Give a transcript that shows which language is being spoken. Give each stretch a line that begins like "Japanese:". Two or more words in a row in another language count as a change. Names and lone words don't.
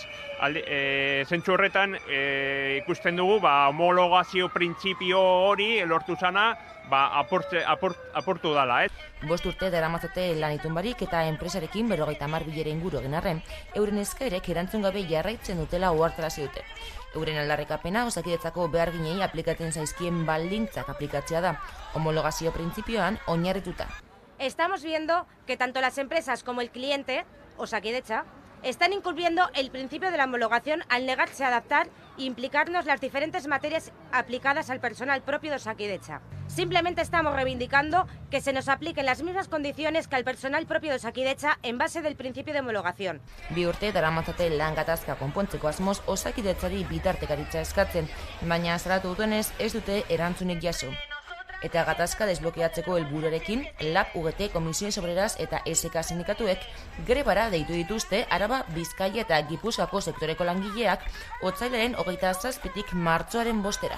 Basque: Zentzu horretan ikusten dugu homologazio printzipio hori lortu zana aportu dala, ez? 5 urte daramatzate lan itun barik eta enpresarekin 50 bilera inguru egin arren, euren eskaerek erantzun gabe jarraitzen dutela ohartarazi dute. Euren aldarrikapena Osakidetzako beharginei aplikatzen zaizkien baldintzak aplikatzea da, homologazio printzipioan oinarrituta.
Spanish: Estamos viendo que tanto las empresas como el cliente, Osakidetza, están incumpliendo el principio de la homologación al negarse a adaptar e implicarnos las diferentes materias aplicadas al personal propio de Osakidetza. Simplemente estamos reivindicando que se nos apliquen las mismas condiciones que al personal propio de Osakidetza en base del principio de homologación.
Basque: 2 urte daramatzate lan gatazka konpontzeko asmoz Osakidetzari bitartekaritza eskatzen, baina salatu dutenez ez dute erantzunik jaso. Eta gatazka desblokeatzeko helburuarekin, LAB, UGT, Comisiones Obreras eta SK sindikatuek grebara deitu dituzte Araba, Bizkaia eta Gipuzkoako sektoreko langileak otsailaren 27tik martxoaren 5era.